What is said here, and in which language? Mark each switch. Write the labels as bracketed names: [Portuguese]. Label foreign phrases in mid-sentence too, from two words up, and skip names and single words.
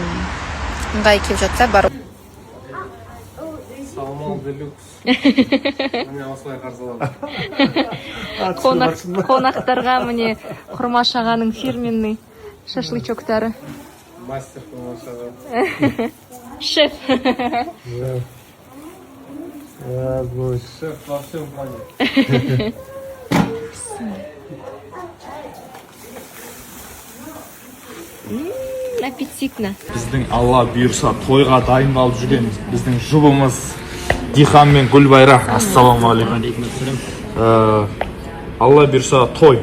[Kazakh] Ыңғай келіп жатса бару. Салмон делюкс. Міне осылай қарсы аламын. Қонақтарға міне құрма шағаның фирменный шашлычоктары. Мастер құрма шаға. Шеф. [Russian] Шеф во всем плане. Аппетитно. [Kazakh] Біздің Алла бұйырса тойға дайындалып жүрген біздің жұбымыз Дихан мен Гүлбайра. Ассалаумағалейкум. Алла бұйырса той.